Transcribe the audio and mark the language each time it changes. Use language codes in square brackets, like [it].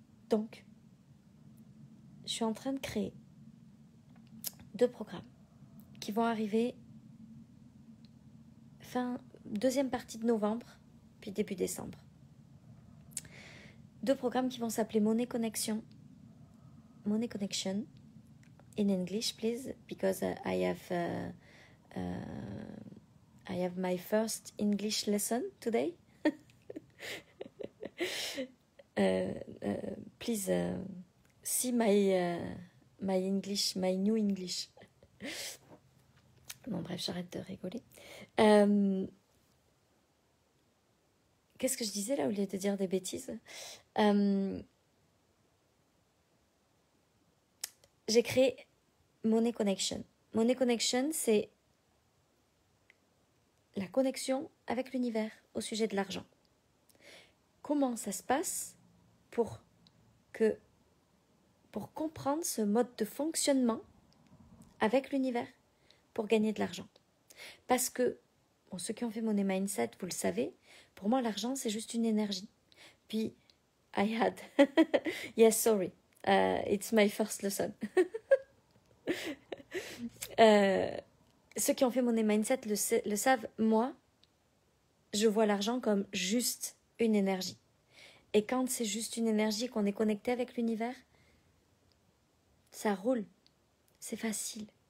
[fr] Donc, je suis en train de créer 2 programmes qui vont arriver deuxième partie de novembre, puis début décembre. 2 programmes qui vont s'appeler [en] Money Connection in English, please, because I have my first English lesson today. Please see my English, my new English. [fr] Bon, bref, j'arrête de rigoler. Qu'est-ce que je disais là au lieu de dire des bêtises? J'ai créé Money Connection. Money Connection, c'est la connexion avec l'univers au sujet de l'argent. Comment ça se passe pour comprendre ce mode de fonctionnement avec l'univers pour gagner de l'argent. Parce que, bon, ceux qui ont fait Money Mindset, vous le savez, pour moi, l'argent, c'est juste une énergie. [en] Puis, yes, sorry, it's my first lesson. [fr] Ceux qui ont fait Money Mindset le savent, moi, je vois l'argent comme juste une énergie. Et quand c'est juste une énergie, qu'on est connecté avec l'univers, ça roule, c'est facile.